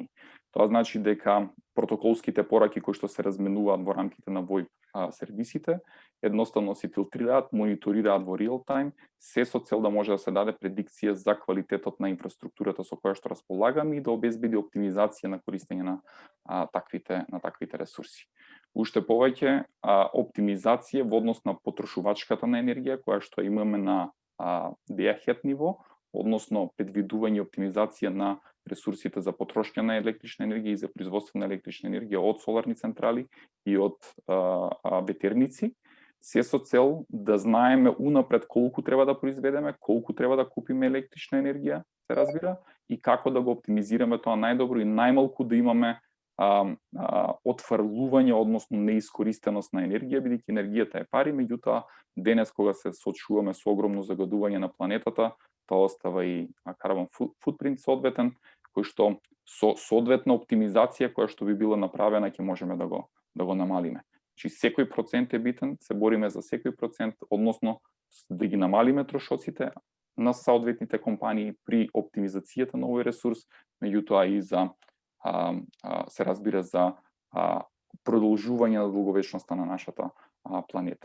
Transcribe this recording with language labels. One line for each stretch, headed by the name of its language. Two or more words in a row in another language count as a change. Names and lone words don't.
Macedonian: Тоа значи дека протоколските пораки кои што се разменуваат во рамките на VoIP сервисите, едноставно се филтрираат, мониторираат во
English: real time,
Macedonian: се со цел да може да се даде предикција за квалитетот на инфраструктурата со која што располагаме и да обезбеди оптимизација на користење на таквите ресурси. Уште повеќе оптимизација во однос на потрошувачката на енергија која што имаме на
English: day-ahead
Macedonian: ниво, односно предвидување и оптимизација на ресурсите за потрошка на електрична енергија и за производство на електрична енергија од соларни централи и од ветерници, се со цел да знаеме унапред колку треба да произведеме, колку треба да купиме електрична енергија, се разбира, и како да го оптимизираме тоа најдобро и најмалку да имаме отфрлување, односно неискористеност на енергија, бидејќи енергијата е пари, меѓутоа денес кога се соочуваме со огромно загадување на планетата, тоа остава и
English: carbon footprint
Macedonian: соодветен, кој што со соодветна оптимизација која што би била направена ќе можеме да го намалиме. Значи секој процент е битен, се бориме за секој процент, односно да ги намалиме трошоците на соодветните компании при оптимизацијата на овој ресурс, меѓутоа и за се разбира за продолжување на долговечноста на нашата планета.